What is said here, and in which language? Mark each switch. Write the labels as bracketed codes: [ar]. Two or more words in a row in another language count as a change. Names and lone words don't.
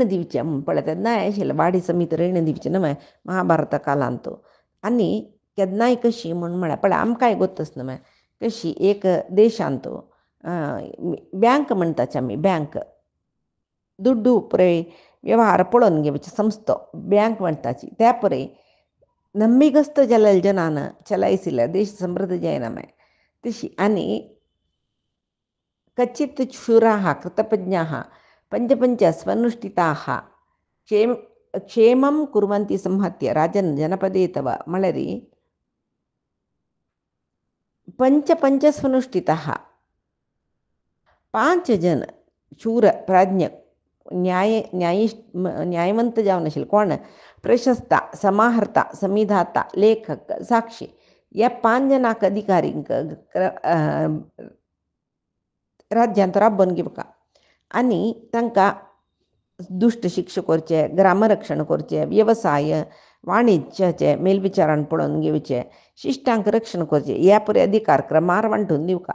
[kok] दिवचें पळय ते न्हय आशिल्लें वाडी समीत रीण दिवचें न्हय महाभारत कालांत आनी केन्नाय कशी म्हूण म्हळ्यार पळय आमकांय गोतच न्हय कशी एक देशांत बँक म्हणटाचे आमी बँक दुड्डू पळय व्यवहार पळोवन घेवचे संस्था बँक म्हणटाची त्या पळय नम्मिगस्त जाल्ल्या जनान चलायसिल्ल्या देश समृद्ध जायना माय तशी आनी [sa] कचित शूराः कृतप्रज्ञाः पंच स्वनुष्ठिताः क्षेमं कुर्वन्ति संहत्य राजन् जनपदे तव [kok] म्हळ्यार पंच स्वनुष्ठिताः 5 जन शूर प्राज्ञ न्यायवंत जावन आशिल्ले कोण प्रशस्ता समाहर्ता संविधाता लेखक साक्षी ह्या 5 जनांक अधिकारींक राज्यांत राबोवन घेवका आनी तांकां दुश्ट शिक्षा करचे, ग्रामरक्षण करचें, वेवसाय वाणिज्याचे मेलविचारान पळोवन घेवचे, शिश्टांक रक्षण करचें ह्या पुरे अधिकार क्रमार वांटून दिवका.